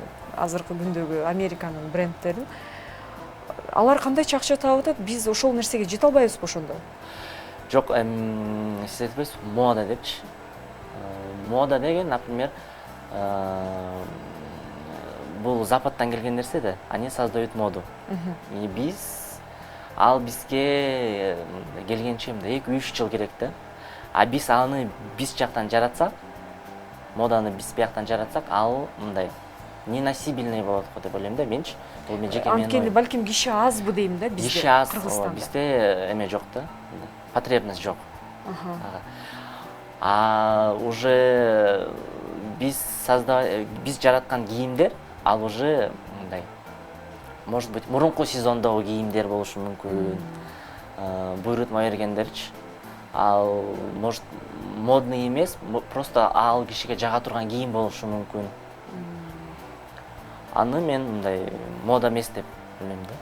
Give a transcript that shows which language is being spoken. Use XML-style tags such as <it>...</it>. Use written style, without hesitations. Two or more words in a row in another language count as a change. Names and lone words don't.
<ky>Азыркы күндөгү Американын брендтерин. Алар кандайча акча таап атат? Биз ошол нерсеге жете албайбызбы ошондо? Жок, сиз айтпайсыз, мода депчи. Мода деген, например, бул Западтан келген нерсе да,</ky> <ru>они создают моду.</ru> <ky>И бизге келгенче 2-3 жыл керек да. А биз аны биз жактан жаратсак, моданы биз бияктан жаратсак, ал мындай неносибельный болот го деп ойлойм да менчи. Бул мен жеке менин. Анткени балким киши азбы дейм да бизде, Кыргызстанда. Бизде эме жок да. Потребность жок. А уже биз жараткан кийимдер, ал уже мындай,</ky> <ru>может быть,</ru> <ky>мурунку сезондогу кийимдер болушу мүмкүн. Буйрутма бергендерчи. Ал</ky> <ru>может модный</ru> <ky>эмес, просто ал кишиге жага турган кийим болушу мүмкүн. Аны мен мындай мода эмес деп ойлойм да.</ky>